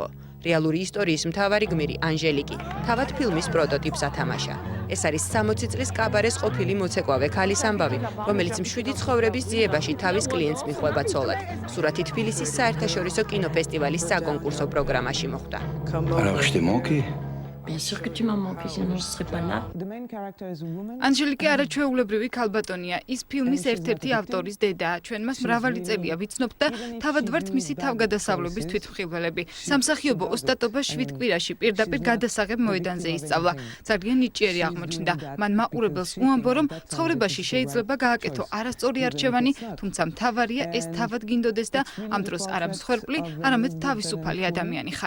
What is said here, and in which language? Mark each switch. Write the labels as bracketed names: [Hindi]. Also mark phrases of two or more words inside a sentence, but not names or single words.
[Georgian] რეალური ისტორიის მთავარი გმირი ანჟელიკი თავად ფილმის პროტოტიპს ათამაშა. ეს არის 60 წლის კაბარეს ყოფილი მოცეკვავე ქალის ამბავი, რომელიც მშვიდი ცხოვრების ძიებაში თავის კლიენტს მიხვება ცოლად. სურათი თბილისის საერთაშორისო კინოფესტივალის საკონკურსო პროგრამაში მოხვდა. [French] Bien sûr que tu m'as manqué, sinon je serais pas là. [Georgian] ანჟელიკა არაჩვეულებრივი ქალბატონია. ის ფილმის ერთ-ერთი ავტორის დედაა. ჩვენ მას მრავალი წელია ვიცნობთ და თავად ვართ მისი თავგადასავლების თვითმხილველები. სამსახიობო ოსტატობა 7 კვირაში პირდაპირ გადასაღებ მოედანზე ისწავლა. ძალიან ნიჭიერი აღმოჩნდა. მან მაყურებელს უამბო, რომ ცხოვრებაში შეიძლება გააკეთო არასწორი არჩევანი, თუმცა მთავარია ეს თავად გინდოდეს და ამ დროს არა მსხვერპლი, არამედ თავისუფალი ადამიანი ხარ.